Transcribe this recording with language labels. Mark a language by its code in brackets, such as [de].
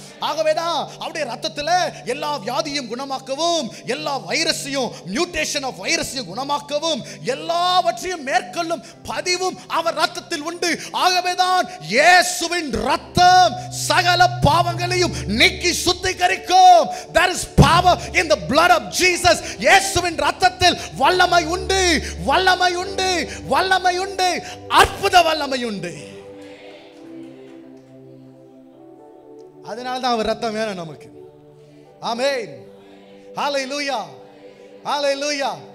[ta] ஆகவேதான் அவருடைய ரத்தத்தில் எல்லா வியாதியும் குணமாக்கவும், எல்லா வைரஸையும், மியூட்டேஷன் ஆஃப் வைரஸையும் குணமாக்கவும், எல்லாவற்றையும் மேற்கொள்ளும் பதிவும் அவர் ரத்தத்தில் உண்டு. ஆகவேதான் இயேசுவின் ரத்தம் சகல பாவங்களையும் நீக்கி சுத்திகரிக்கும். [en] There is power in the blood of Jesus. [ta] இயேசுவின் ரத்தத்தில் வல்லமை உண்டு, வல்லமை உண்டு, வல்லமை உண்டு, அற்புத வல்லமை உண்டு. அதனால தான் அவர் ரத்தம் வேணும் நமக்கு. ஆமென். ஹல்லேலூயா, ஹல்லேலூயா.